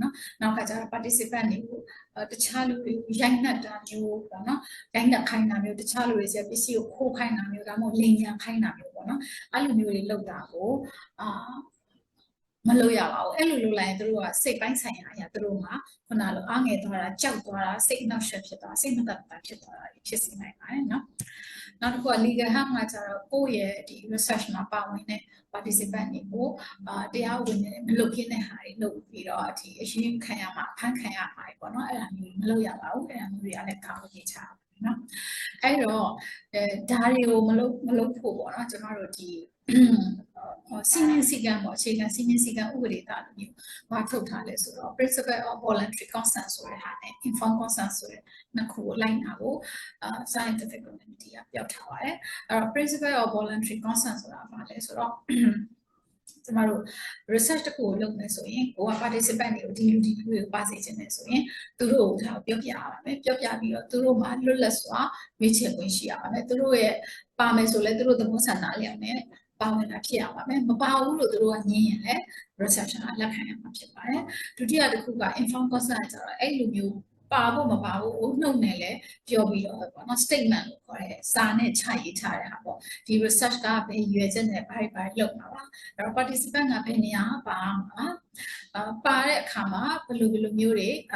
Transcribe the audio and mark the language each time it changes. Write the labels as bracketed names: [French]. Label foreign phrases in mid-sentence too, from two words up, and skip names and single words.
[Burmese] နော်နောက်ကကျတော့ participant တွေကိုတခြားလူတွေကိုရိုက်နှက်တာမျိုးပေါ့နော်ရိုက်နှက်ခိုင်းတာမျိုးတခြားလူတွေစီပစ္စည်းကိုခိုးခို င်းတာမျိုးဒါမှမဟုတ်လိန်ညာခိုင်းတာမျိုးပေါ့နော်အဲ့လိုမျိုးတွေလုပ်တာကိုမလုပ်ရပါဘူးအဲ့လိုလုပ်လိုက်ရင်သူတို့ကစိတ်ပိုင်းဆိုင်ရာအရာသူတို့မှာခုနလိုအားငယ်သွားတာကြောက်သွားတာစိတ်နှောက်ယှက်ဖြစ်သွားစိတ်မသက်သာဖြစ်သွားတာဖြစ်စေနိုင်ပါတယ်နော်နောက်တစ်ခုက [English] legal harm [Burmese] ကကျတော့ကိုယ့်ရဲ့ဒီ research မှာပါဝင်တဲ့ participant တွေကိုတရားဝင်နေမလုပ်ခင်းတဲ့ဟာတွေလုပ်ပြီးတော့ ဒီအရင်ခံရမှာဖန်ခံရမှာပေါ့နော်အဲ့ဒါမျိုးမလုပ်ရပါဘူးအဲ့ဒါမျိုးတွေကလည်းကောင်းနေချာနော်အဲ့တော့ဒါတွေကိုမလုပ်ဖို့ပေါ့နော်ကျွန်တော်တို့ဒီစီမင်းစည်းကမ်းပေါ့အခြေခံစီမင်းစည်းကမ်းဥပဒေသားလိုမျိုးဘာထုတ်ထားလဲဆိုတော့ [English] principle of voluntary consent [Burmese] ဆိုတဲ့ဟာနဲ့ [English] informed consent [Burmese] ဆိုတဲ့နှစ်ခုကိုလိုက်နာဖို့ [English] scientific community [Burmese] ကပြောထားပါတယ်အဲ့တော့ [English] principle of voluntary consent [Burmese] ဆိုတာဘာလဲဆိုတော့ကျမတို့ research တစ်ခုကိုလုပ်မယ်ဆိုရင် ကိုက participant တွေကိုဒီလူတွေကိုပါစေချင်တယ်ဆိုရင်သူတို့ကိုဒါပြောပြရပါမယ်ပြောပြပြီးတော့သူတို့မှာလွတ်လပ်စွာရွေးချယ်ခွင့်ရှိရပါမယ် သူတို့ရဲ့ပါမယ်ဆိုလဲသူတို့သဘောဆန္ဒလျောက်နဲ့ပါဝင်တာဖြစ်ရပါမယ်မပါဘူးလို့သူတို့ကညင်းရင်လည်း reception ကလက်ခံရမှာဖြစ်ပါတယ်ဒုတိယတစ်ခုက [English] informed consent [Burmese] ကျတော့အဲ့လိုမျိုးပါဖို့မပါဘူးနှုတ်နဲ့လည်းပြောပြီးတော့ပေါ့နော် statement လို့ခေါ်တယ်စာနဲ့ခြာရေးထားတဲ့ဟာပေါ့ဒီ research ကဘယ်ရွယ်ချက်နဲ့ဘာလုပ်မှာပါအဲ့တော့ participant ကဘယ်နေရာပါမှာပါတဲ့အခါမှာဘယ်လိုမျိုးတွေ